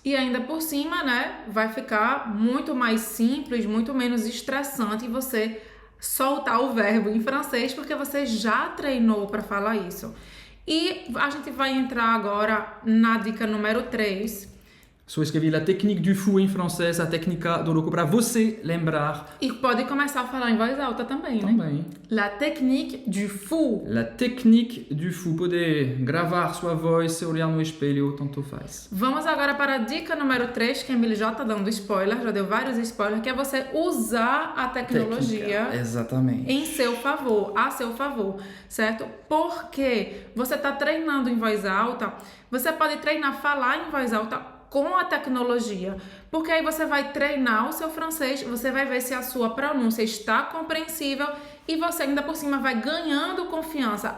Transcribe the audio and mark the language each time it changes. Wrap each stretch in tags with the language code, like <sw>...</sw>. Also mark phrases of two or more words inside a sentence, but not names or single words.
<pt>E ainda por cima, né, vai ficar muito mais simples, muito menos estressante você soltar o verbo em francês, porque você já treinou para falar isso. E a gente vai entrar agora na dica número 3. Só escrevi</pt> <fr>la technique du fou</fr> <pt>em francês, a técnica do louco, para você lembrar. E pode começar a falar em voz alta também, né? Também.</pt> <fr>La technique du fou. La technique du fou.</fr> <pt>Poder gravar sua voz, se olhar no espelho, tanto faz. Vamos agora para a dica número 3, que a Emily já está dando spoiler, já deu vários spoilers, que é você usar a tecnologia exatamente, em seu favor, a seu favor, certo? Porque você está treinando em voz alta, você pode treinar falar em voz alta com a tecnologia, porque aí você vai treinar o seu francês, você vai ver se a sua pronúncia está compreensível e você ainda por cima vai ganhando confiança.</pt>